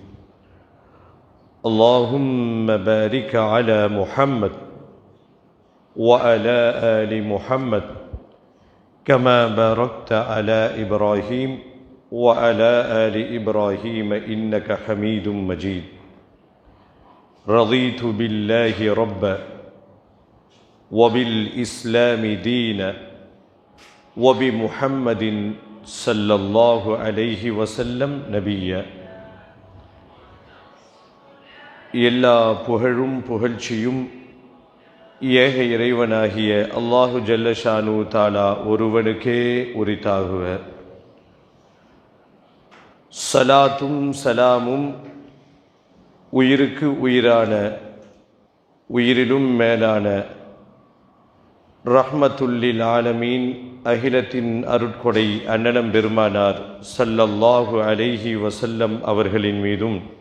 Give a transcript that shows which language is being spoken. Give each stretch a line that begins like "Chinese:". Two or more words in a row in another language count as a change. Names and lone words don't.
Arabic: اللهم بارك على محمد وعلى آل محمد كما باركت على إبراهيم وعلى آل إبراهيم إنك حميد مجيد رضيت بالله ربا وبالإسلام دينا وبمحمد صلى الله عليه وسلم نبيا
Tamil: எல்லா புகழும் புகழ்ச்சியும் ஏக இறைவனாகிய
Arabic: الله جل شأنه تعالى
Tamil: ஒருவனுக்கே உரித்தாகுக. சலாத்தும் சலாமும் உயிருக்கு உயிரான உயிரிலும் மேலான
Arabic: رحمة للعالمين
Tamil: அகிலத்தின் அருட்கொடை அன்னலம் பெருமானார்
Arabic: صلى الله عليه وسلم
Tamil: அவர்களின் மீதும்